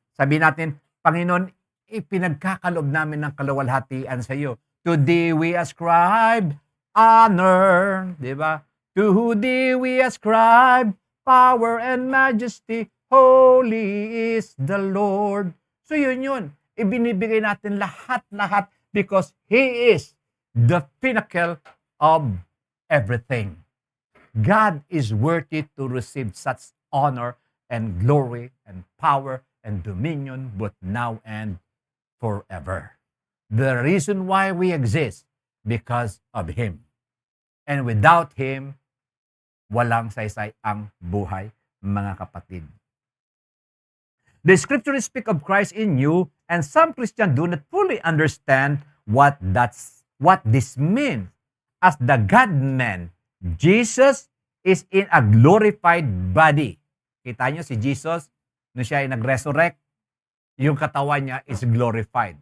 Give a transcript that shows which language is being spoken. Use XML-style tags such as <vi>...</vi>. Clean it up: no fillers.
<tl>Sabi natin, Panginoon, ipinagkakaloob namin ng kaluwalhatian sa iyo.</tl> <en>To Thee we ascribe honor,</en> <tl>di ba?</tl> <en>To Thee we ascribe power and majesty. Holy is the Lord. So yun.</en> <tl>Ibinibigay natin lahat-lahat</tl> <en>because He is the pinnacle of everything. God is worthy to receive such honor and glory and power and dominion both now and forever. The reason why we exist, because of Him. And without Him,</en> <tl>walang saysay ang buhay, mga kapatid.</tl> <en>The scriptures speak of Christ in you, and some Christians do not fully understand what this means. As the God-man, Jesus is in a glorified body.</en> <tl>Kita nyo si Jesus, nung siya ay nag-resurrect, yung katawan niya</tl> <en>is glorified.</en>